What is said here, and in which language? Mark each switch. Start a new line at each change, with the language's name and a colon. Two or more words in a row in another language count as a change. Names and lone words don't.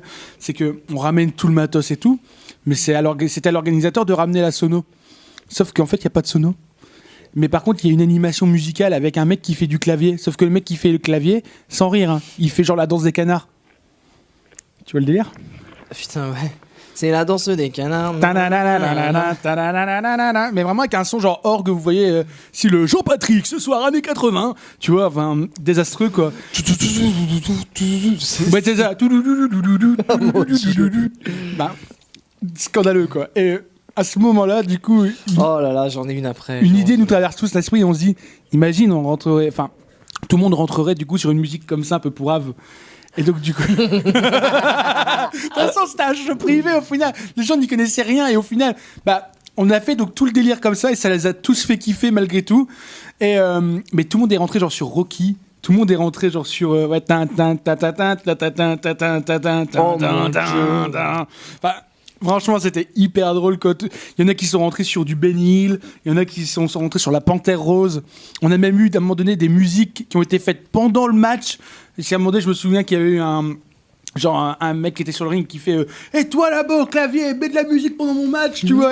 French: C'est que on ramène tout le matos et tout, mais c'est à l'organisateur de ramener la sono. Sauf qu'en fait, il n'y a pas de sono. Mais par contre, il y a une animation musicale avec un mec qui fait du clavier. Sauf que le mec qui fait le clavier, sans rire, hein, il fait genre la danse des canards. Tu vois le délire? Putain, ouais. C'est la danse des canards. Ta-na-na-na-na-na, ta-na-na-na-na-na. Mais vraiment avec un son genre orgue, vous voyez, si le Jean-Patrick ce soir années 80, tu vois, enfin désastreux quoi. Ouais, c'est ça. Bah, scandaleux quoi. Et à ce moment-là, du coup, Oh là là, j'en ai une après. une idée nous traverse tous l'esprit et on se dit, imagine, on rentrerait, enfin, tout le monde rentrerait du coup sur une musique comme ça un peu pourrave. Et donc du coup, de toute façon c'était un jeu privé au final, les gens n'y connaissaient rien et au final, bah on a fait donc tout le délire comme ça et ça les a tous fait kiffer malgré tout. Et mais tout le monde est rentré genre sur Rocky, tout le monde est rentré genre sur ouais tin tin ta ta ta ta ta ta ta ta ta ta ta. Enfin, franchement, c'était hyper drôle. Il y en a qui sont rentrés sur du Benny Hill, il y en a qui sont rentrés sur la Panthère Rose. On a même eu, à un moment donné, des musiques qui ont été faites pendant le match. Et à un moment donné, je me souviens qu'il y avait eu un mec qui était sur le ring qui fait et toi là-bas au clavier, mets de la musique pendant mon match, tu vois.